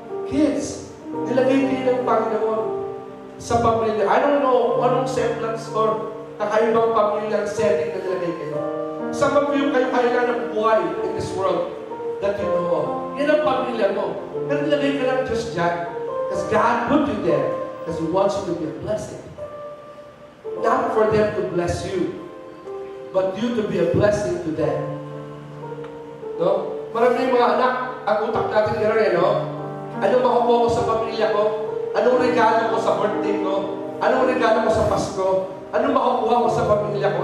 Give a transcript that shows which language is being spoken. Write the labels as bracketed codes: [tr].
[tl] Kids, nilagay kayo ng Panginoon sa pamilya. [en] I don't know [tl] anong semblance or kakaibang pamilyang setting na nilagay kayo. [en] Some of you, [tl] kayo ng buhay [en] in this world that you know of. [tl] Yan ang pamilya mo. Pero nilagay ka lang just dyan. [en] Because God put you there. Because He wants you to be a blessing. Not for them to bless you, but you to be a blessing to them. No? [tl] Maraming mga anak, ang utak natin gano'n no? Anong makukuha ko sa pamilya ko? Anong regalo ko sa birthday ko? Anong regalo ko sa Pasko? Anong makukuha ko sa pamilya ko?